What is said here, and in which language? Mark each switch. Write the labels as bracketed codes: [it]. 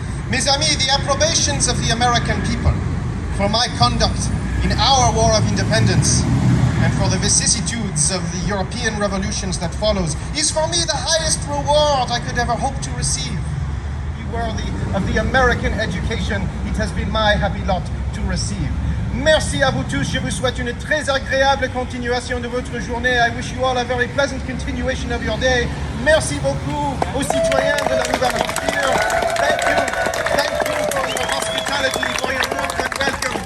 [fr] Mes amis, [en] the approbations of the American people for my conduct in our War of Independence and for the vicissitudes of the European revolutions that follows is for me the highest reward I could ever hope to receive. Be worthy of the American education it has been my happy lot to receive. [fr] Merci à vous tous. Je vous souhaite une très agréable continuation de votre journée. [en] I wish you all a very pleasant continuation of your day. [fr] Merci beaucoup aux citoyens de la Nouvelle-Hampshire. [en] Thank you for your hospitality, for your warmth and welcome.